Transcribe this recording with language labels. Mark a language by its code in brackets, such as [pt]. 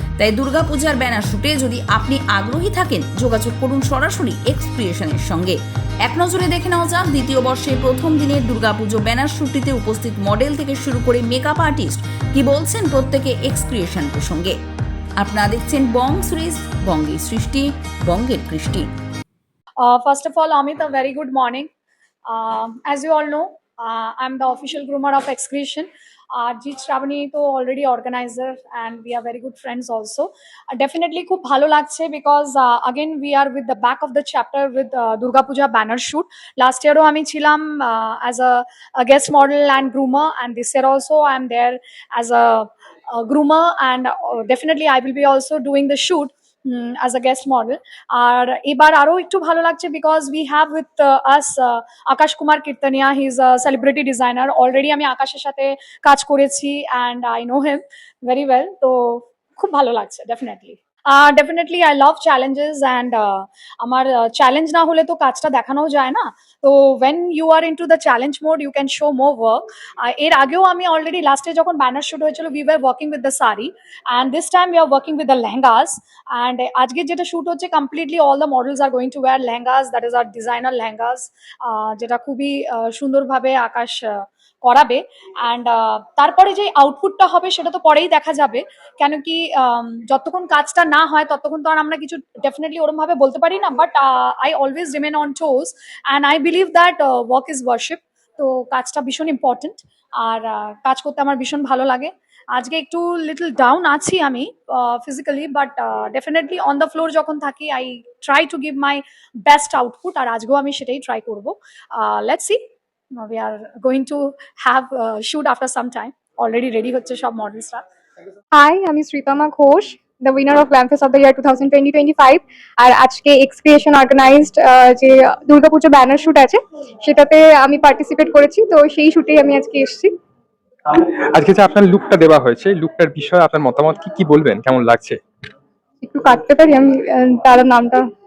[bn] তাই দুর্গাপূজার ব্যানার শুটে যদি আপনি আগ্রহী থাকেন, যোগাযোগ করুন সরাসরি এক্সক্রিয়েশনের সঙ্গে। এক নজরে দেখে নেওয়া যাক দ্বিতীয় বর্ষের প্রথম দিনের দুর্গাপুজো ব্যানার শুটটিতে উপস্থিত মডেল থেকে শুরু করে মেকআপ আর্টিস্ট কি বলছেন প্রত্যেকে এক্সক্রিয়েশন প্রসঙ্গে। আপনারা দেখছেন বং সিরিজ, বঙ্গের সৃষ্টি, বঙ্গের কৃষ্টি। [en] First of all, Amit, a very good morning. As you all know, I'm the official groomer of Excretion. Jeet Shravani to already organizer, and we are very good friends also. Definitely [bn] খুব ভালো লাগছে [en] because again we are with the back of the chapter with Durga Puja banner shoot. Last year [bn] আমি ছিলাম [en] as a guest model and groomer, and this year also I'm there as a groomer, and definitely I will be also doing the shoot as a guest model. [bn] আর এবার আরো একটু ভালো লাগছে [en] because we have with us [bn] Akash Kumar কীর্তনিয়া. [en] He is a celebrity designer. Already [bn] আমি আকাশের সাথে কাজ করেছি [en] and I know him very well. [bn] তো খুব ভালো লাগছে definitely. [en] Definitely I love challenges, and [bn] আমার চ্যালেঞ্জ না হলে তো কাজটা দেখানো যায় না। [en] তো when you are into the challenge mode you can show more work. [bn] এর আগেও আমি অলরেডি লাস্টে যখন ব্যানার শুট হয়েছিল [en] we were working with the sari, and this time we are working with the lehengas. And [bn] আজকে যেটা shoot হচ্ছে [en] completely all the models are going to wear lehengas, that is our designer lehengas, [bn] যেটা খুবই সুন্দরভাবে আকাশ করাবে। And তারপরে যে আউটপুটটা হবে সেটা তো পরেই দেখা যাবে, কেন কি যতক্ষণ কাজটা না হয় ততক্ষণ তো আর আমরা কিছু ডেফিনেটলি ওরম ভাবে বলতে পারি না। [en] But I always remain on toes and I believe that work is worship. [bn] তো কাজটা ভীষণ ইম্পর্টেন্ট, আর কাজ করতে আমার ভীষণ ভালো লাগে। আজকে একটু লিটল ডাউন আছি আমি physically, [en] but definitely on the floor [bn] যখন থাকি [en] I try to give my best output, [bn] আর আজকেও আমি সেটাই ট্রাই করবো। [en] Let's see, we are going to have shoot after some time. [bn] Already ready হচ্ছে সব মডেলসরা। [en] Hi, আমি Sreetama Ghosh, the winner of Glamfest of the year 2020-25. [bn] আর আজকে এক্সক্রিয়েশন অর্গানাইজড যে Durga Puja banner shoot আছে সেটাতে আমি পার্টিসিপেট করেছি, তো সেই শুটেই আমি আজকে এসেছি। আজকে যে আপনার লুকটা দেওয়া হয়েছে, লুকটার বিষয়ে আপনার মতামত কি বলবেন, কেমন লাগছে? একটু কাটতে পারি আমি তার নামটা।